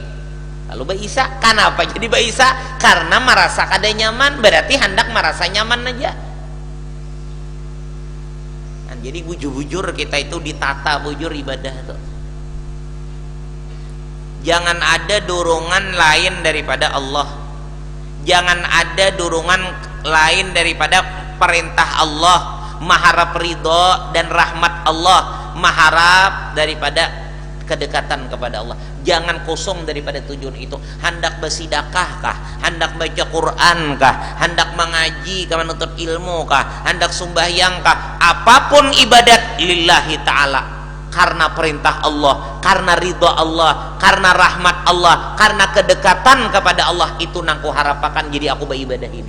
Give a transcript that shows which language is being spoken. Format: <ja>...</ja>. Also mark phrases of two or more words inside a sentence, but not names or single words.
<id>Lalu bisa, kenapa jadi bisa? Karena merasa kada nyaman, berarti hendak merasa nyaman aja. Jadi bujur-bujur kita itu ditata bujur ibadah tuh. Jangan ada dorongan lain daripada Allah. Jangan ada dorongan lain daripada perintah Allah, mengharap ridho dan rahmat Allah, mengharap daripada kedekatan kepada Allah. Jangan kosong daripada tujuan itu. Hendak bersedekah kah, hendak baca Quran kah, hendak mengaji kah, menuntut ilmu kah, hendak sembahyang kah, apapun ibadat</id> <ar>لله تعالى,</ar> <id>karena perintah Allah, karena ridha Allah, karena rahmat Allah, karena kedekatan kepada Allah, itu nangku harapakan jadi aku beribadah ini.</id>